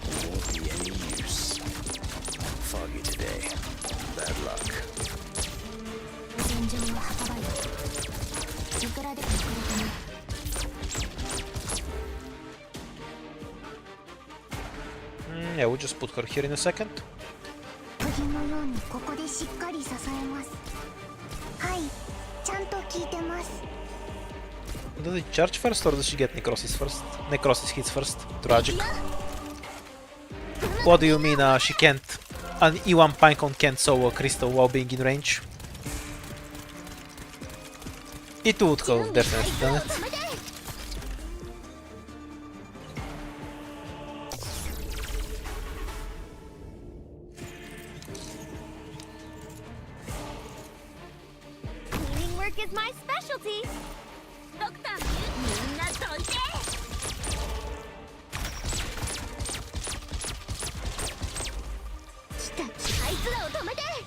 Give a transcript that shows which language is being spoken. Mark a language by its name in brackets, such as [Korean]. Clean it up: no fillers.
[English] Won't be any use. Foggy today. Bad luck. [Japanese] 戦場は墓場よ。いくらでも来るかな。 [English] Yeah, we'll just put her here in a second. [Japanese] 釘のようにここでしっかり支えます。はい、ちゃんと聞いてます。 [English] Does it charge first or does she get necrosis first? Necrosis hits first. Tragic. What do you mean she can't? An E1 Pinecone can't sow a crystal while being in range? It would have definitely done it. Cleaning work is my specialty. [Japanese] ドクターの言うみんなどいて。来た、あいつらを止めて。